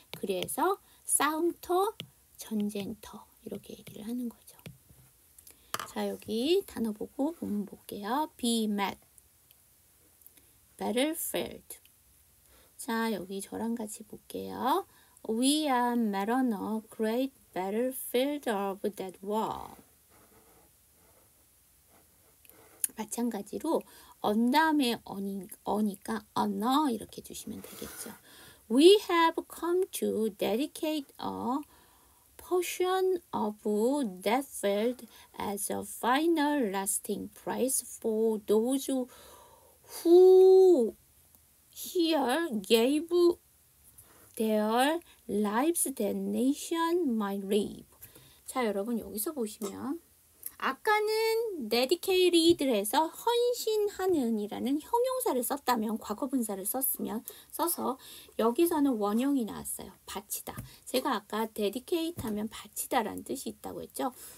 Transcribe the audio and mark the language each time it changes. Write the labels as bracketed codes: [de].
[ko] 그래서 싸움터, 전쟁터 이렇게 얘기를 하는 거죠. 자, 여기 단어 보고 본문 볼게요. [en] be met, battlefield. [ko] 자, 여기 저랑 같이 볼게요. [en] We are met on a great battlefield of that war. [ko] 마찬가지로 on 다음에 on이니까 on a 이렇게 주시면 되겠죠. [en] We have come to dedicate a portion of that field as a final resting place for those who here gave their lives that nation might live. [ko] 자, 여러분 여기서 보시면 아까는 dedicated에서 헌신하는 이라는 형용사를 썼다면 과거분사를 써서 여기서는 원형이 나왔어요. 바치다. 제가 아까 dedicate 하면 바치다 라는 뜻이 있다고 했죠.